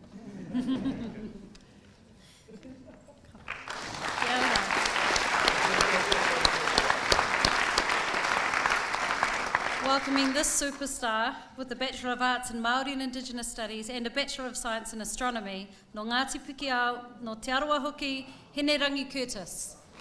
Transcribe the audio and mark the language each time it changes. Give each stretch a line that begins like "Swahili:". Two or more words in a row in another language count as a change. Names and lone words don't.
English: Welcoming this superstar with a Bachelor of Arts in Māori and Indigenous Studies and a Bachelor of Science in Astronomy, no Ngāti Pikiao, no Te Arawa Hoki, Hinerangi Curtis.